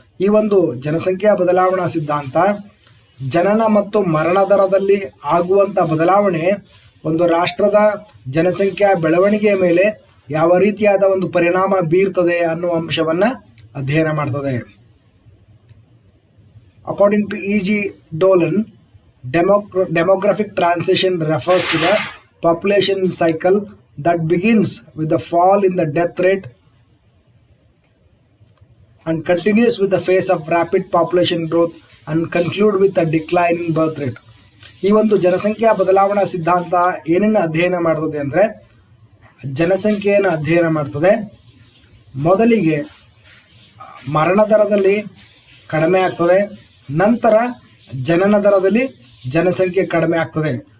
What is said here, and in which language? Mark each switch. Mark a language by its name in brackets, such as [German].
[Kannada] ಈ ಒಂದು ಜನಸಂಖ್ಯೆಯ ಬದಲಾವಣಾ ಸಿದ್ಧಾಂತ ಜನನ ಮತ್ತು ಮರಣ ದರದಲ್ಲಿ ಆಗುವಂಥ ಬದಲಾವಣೆ ಒಂದು ರಾಷ್ಟ್ರದ ಜನಸಂಖ್ಯೆಯ ಬೆಳವಣಿಗೆಯ ಮೇಲೆ ಯಾವ ರೀತಿಯಾದ ಒಂದು ಪರಿಣಾಮ ಬೀರ್ತದೆ ಅನ್ನುವ ಅಂಶವನ್ನು ಅಧ್ಯಯನ ಮಾಡ್ತದೆ. [English] According to E.G. Dolan, demographic transition refers to the population cycle that begins with the fall in the death rate and continues with the phase of rapid population growth and conclude with a decline in birth rate. [Kannada] ಈ ಒಂದು ಜನಸಂಖ್ಯೆಯ ಬದಲಾವಣಾ ಸಿದ್ಧಾಂತ ಏನನ್ನು ಅಧ್ಯಯನ ಮಾಡ್ತದೆ ಅಂದರೆ ಜನಸಂಖ್ಯೆಯನ್ನು ಅಧ್ಯಯನ ಮಾಡ್ತದೆ. ಮೊದಲಿಗೆ ಮರಣ ದರದಲ್ಲಿ ಕಡಿಮೆ ಆಗ್ತದೆ, ನಂತರ ಜನನ ದರದಲ್ಲಿ ಜನಸಂಖ್ಯೆ ಕಡಿಮೆ ಆಗ್ತದೆ.